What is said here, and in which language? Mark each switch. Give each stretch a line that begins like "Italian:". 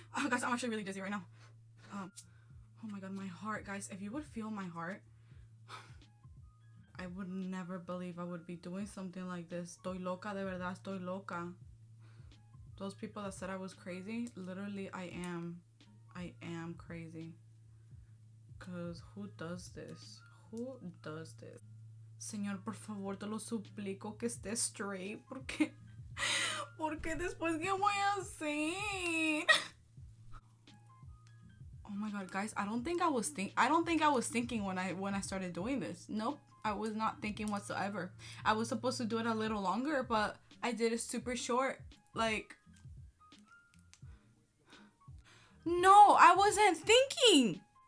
English: Guys, I'm actually really dizzy right now. Oh my god, my heart, guys. If you would feel my heart, I would never believe I would be doing something like this.
Spanish: Estoy loca, de verdad, estoy loca.
English: Those people that said I was crazy, literally, I am crazy. Because who does this? Who does this?
Spanish: Señor, por favor, te lo suplico que esté straight. Porque después, ¿qué voy a hacer?
English: Oh my god, guys, I don't think I was thinking when I started doing this. Nope, I was not thinking whatsoever. I was supposed to do it a little longer, but I did it super short. Like, no, I wasn't thinking.